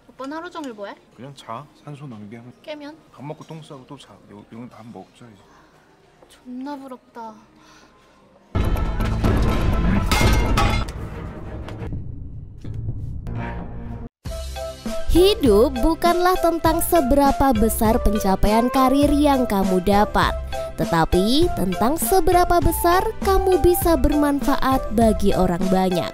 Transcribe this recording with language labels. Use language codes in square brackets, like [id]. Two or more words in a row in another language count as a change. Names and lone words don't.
[ko] 오빠는 하루 종일 뭐해? 그냥 자. 산소 낭비하면. 깨면? 밥 먹고 똥 싸고 또 자. 이건 밥 먹자 이제. 존나 부럽다. [id] Hidup bukanlah tentang seberapa besar pencapaian karir yang kamu dapat, tetapi tentang seberapa besar kamu bisa bermanfaat bagi orang banyak.